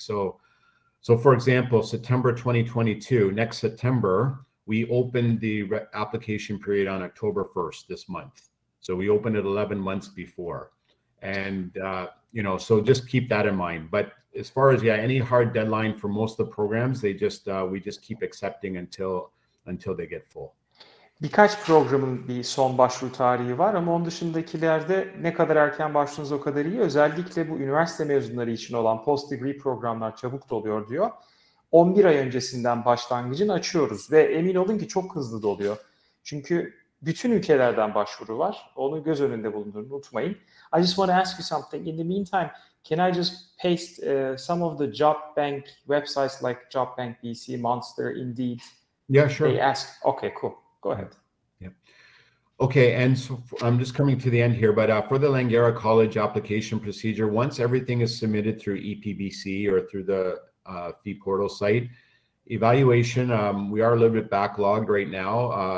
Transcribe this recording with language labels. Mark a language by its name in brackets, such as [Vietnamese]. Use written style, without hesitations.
[English] So for example, September 2022, next September, we opened the application period on October 1st this month. So we opened it 11 months before. And, so just keep that in mind. But as far as, any hard deadline for most of the programs, we just keep accepting until they get full. [Turkish] Birkaç programın bir son başvuru tarihi var ama onun dışındakilerde ne kadar erken başvurunuz o kadar iyi. Özellikle bu üniversite mezunları için olan post-degree programlar çabuk doluyor diyor. 11 ay öncesinden başlangıcını açıyoruz ve emin olun ki çok hızlı doluyor. Çünkü bütün ülkelerden başvuru var. Onu göz önünde bulundurun, unutmayın. [English] I just want to ask you something. In the meantime, can I just paste some of the job bank websites like Job Bank BC, Monster, Indeed? Yeah, sure. They ask. Okay, cool. Go ahead. Yeah. Okay, and so I'm just coming to the end here, but for the Langara College application procedure, once everything is submitted through EPBC or through the fee portal site, evaluation, we are a little bit backlogged right now.